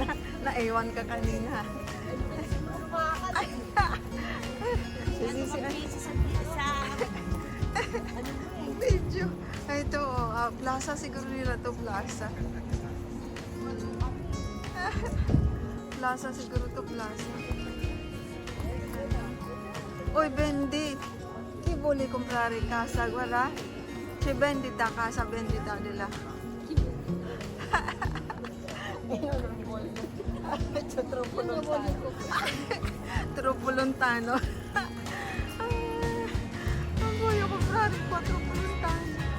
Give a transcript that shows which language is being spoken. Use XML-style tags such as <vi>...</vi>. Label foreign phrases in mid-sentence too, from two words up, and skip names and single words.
<tl>Naiwan ka kanina. Video. Ito, plaza siguro nila to, plaza. Plaza siguro to, plaza. Oy,</tl> <it>vendi. Chi vuole comprare casa? Guarda. C'è vendita casa, vendita della. C'è troppo lontano. Troppo lontano. Non voglio comprare qua, troppo lontano.</it>